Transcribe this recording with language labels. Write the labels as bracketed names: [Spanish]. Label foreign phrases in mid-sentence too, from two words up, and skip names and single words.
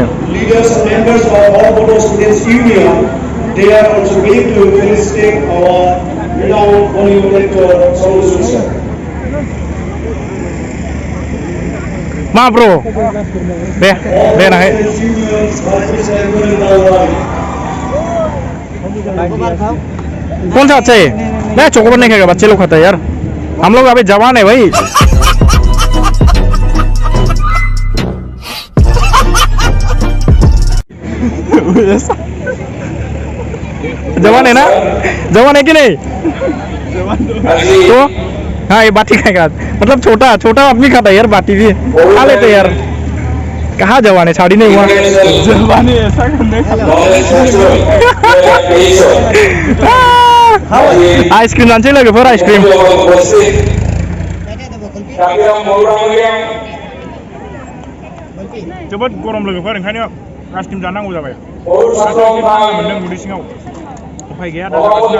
[English] leaders and members of all BORO Students Union, they are also going to felicitate our renowned Bollywood actor Sonu Sood sir. [Hindi] मा ब्रो दे नाहाय कौन सा अच्छा है ना चॉकलेट नहीं खाएगा बच्चे लोग खाता है यार हम लोग अभी जवान है भाई जवान है ना जवान है कि नहीं तो हाँ ये बाटी खाएगा मतलब छोटा छोटा आदमी खाता है यार बाटी भी खा लेते यार कहाँ जवान है शादी नहीं हुआ जवान है ऐसा करने [Bodo] आइसक्रीम लानोसै लोगोफोर आइसक्रीम जोबोद गरम लोगोफोर ओंखायनो आइसक्रीम जानांगौ जाबाय मोनदों उदै सिङाव उफाय गैया दा